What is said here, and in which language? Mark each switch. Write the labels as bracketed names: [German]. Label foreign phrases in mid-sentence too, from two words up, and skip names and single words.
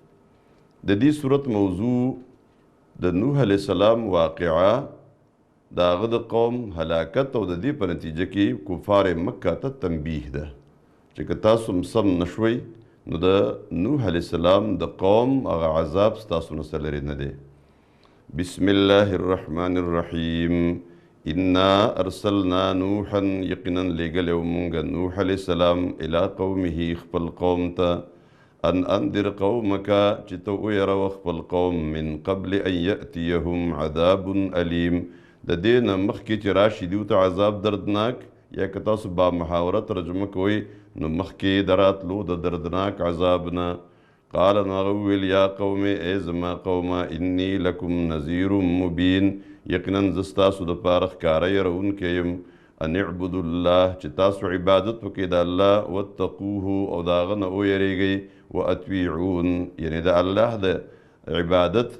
[Pashto] د دې صورت موضوع د نوح [Arabic] علیه السلام [Pashto] واقعه د هغه د قوم هلاکت او د دې په نتیجه کې کفار مکه ته تنبیه ده چې که تاسو سم نشوئ نو د نوح [Arabic] علیه السلام [Pashto] د قوم هغه عذاب ستاسو نه څه لرې نه دی [Arabic] بسم الله الرحمن الرحیم انا ارسلنا نوحا [Pashto] یقینا لیږلی و مونږ نوح [Arabic] علیه السلام الی قومه [Pashto] خپل قوم ته [Arabic] ان انذر قومک [Pashto] چې ته ویروه خپل قوم [Arabic] من قبل ان یأتیهم عذاب علیم [Pashto] د دې نه مخکې چې راشي دیو ته عذاب دردناک یا که تاسو با محاوره ترجمه کوئ نو مخکې د راتلو د دردناک عذاب نه قال نو هغه وویل [Arabic] یا قوم [Pashto] ای زما قومه [Arabic] انی لکم نذیر مبین [Pashto] یقینا زه ستاسو دپاره ښکاره یرونکی یم [Arabic] ان اعبدوا الله [Pashto] چې تاسو عبادت وکړئ د الله واتقوه او د هغه نه ویریږئ واطیعون یعنې د الله د عبادت